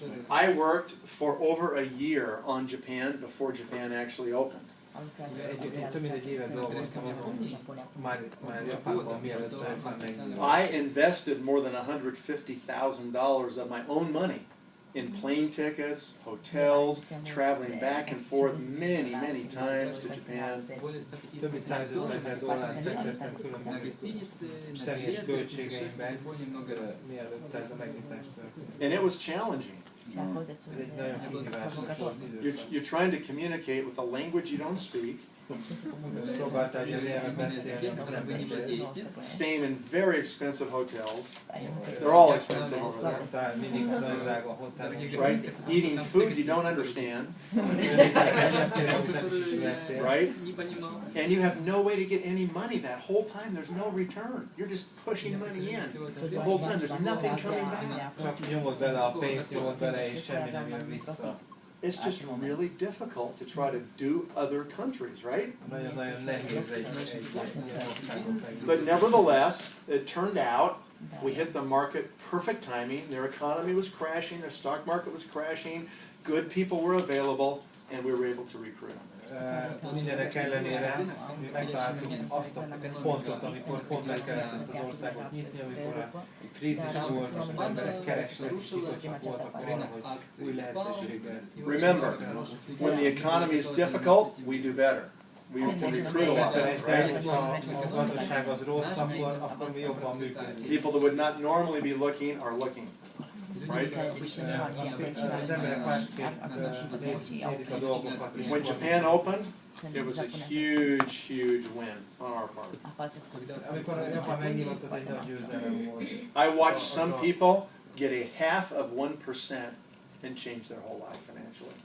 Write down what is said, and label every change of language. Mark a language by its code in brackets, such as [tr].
[en] I worked for over a year on Japan before Japan actually opened. [hu] Több mint egy évet dolgoztam azon, már Japánban mielőtt Japán megnyílt. [en] I invested more than $150,000 of my own money in plane tickets, hotels, traveling back and forth many times to Japan. [hu] Több mint $150,000 fektettem különböző személyes költségeimben, mielőtt ez a megnyitás történt. [en] And it was challenging. [hu] Ez egy nagyon kihívásos volt idő. [en] You're trying to communicate with a language you don't speak. [hu] Próbáltál egy nyelven beszélni, nem beszélni. [en] Staying in very expensive hotels. They're all expensive over there. [hu] Mindig nagyon drága hotelok. [en] Right? Eating food you don't understand. Right? And you have no way to get any money that whole time. There's no return. You're just pushing money in. The whole time there's nothing coming back. [hu] Csak nyomod bele a pénzt, nyomod bele, és semmi nem jön vissza. [en] It's just really difficult to try to do other countries, right? [hu] Nagyon nehéz egy [en] But nevertheless, it turned out we hit the market perfect timing. Their economy was crashing, their stock market was crashing, good people were available, and we were able to recruit. [hu] Mindenek ellenére mi megtaláltuk azt a pontot, amikor pont meg kellett ezt az országot nyitni, amikor a krízis volt, és az emberek kerestek, és nyitottak voltak arra, hogy új lehetőséggel. [en] Remember, when the economy is difficult, we do better. We can recruit a lot better, right? [hu] A gazdaság az rossz, akkor mi jobban működünk. [en] People that would not normally be looking are looking. Right? [hu] Az emberek másképp nézik a dolgokat. [en] When Japan opened, it was a huge win on our part. [hu] Amikor Japán megnyílt, az egy nagy győzelem volt. [en] I watched some people get a half of 1% and change their whole life financially.